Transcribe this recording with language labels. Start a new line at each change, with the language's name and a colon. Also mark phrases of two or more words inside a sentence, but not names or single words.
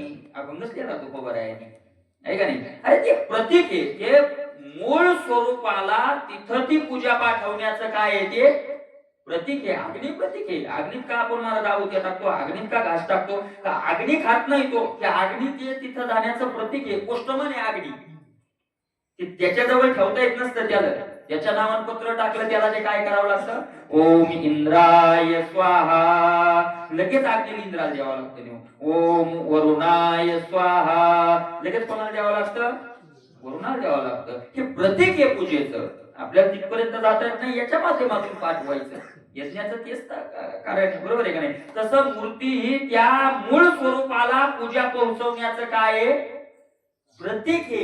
Marathi: अभंगच केला तो खबर आहे का नाही. अरे ते प्रतीक आहे, ते मूळ स्वरूपाला तिथं ती पूजा पाठवण्याचं काय आहे ते प्रतीक आहे. अग्नी प्रतीक आहे. अग्नीत का आपण मला दावत्या टाकतो, अग्नीत का घास टाकतो, का अग्नी खात नाही तो, त्या अग्नीत तिथं जाण्याचं प्रतीक आहे. पोस्टमन आहे अग्नी, त्याच्याजवळ ठेवता येत नसतं त्याला. त्याच्या नावात पत्र टाकलं त्याला ते काय करावं लागतं,
Sanskrit: ओम इंद्राय स्वाहा,
Marathi: लगेच अग्नी इंद्राला द्यावं लागतं.
Sanskrit: ओम वरुणाय स्वाहा,
Marathi: लगेच कोणाला द्यावं लागतं, वरुणाला द्यावं लागतं. हे प्रतीक आहे पूजेचं. आपल्याला तिथपर्यंत जाता येत नाही, याच्या माध्यमातून पाठवायचं. यज्ञाचं तेच कारण, बरोबर आहे का नाही. तसं मूर्ती ही त्या मूळ स्वरूपाला पूजा पोहोचवण्याचं काय आहे प्रतीक आहे.